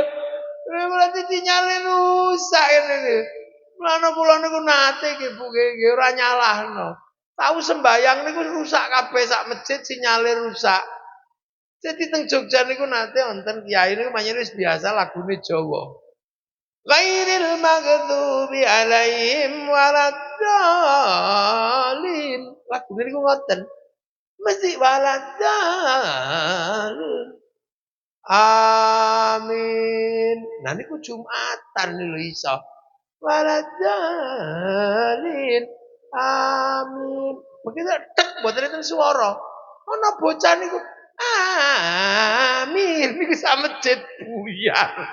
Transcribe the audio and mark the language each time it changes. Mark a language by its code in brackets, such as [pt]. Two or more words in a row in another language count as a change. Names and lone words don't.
[jv] Berarti sinyale rusak ngene. Mulane kula niku nate nggih Bu nggih ora nyalahno. Tahu sembayang niku rusak kabeh sak masjid sinyale rusak. Jadi teng Jogja niku nate wonten kiai niku panjenengan wis biasa lagune Jawa. [ar] غير المغضوب عليهم ولا الضالين. [jv] Lagune niku ngoten. Mesti waladdallin. Amin. Nah niku Jumatan lho iso. [ar] ولا الضالين آمين. [jv] Begitu tek mboten enten swara. Ana bocah niku amin niku sak masjid buyar.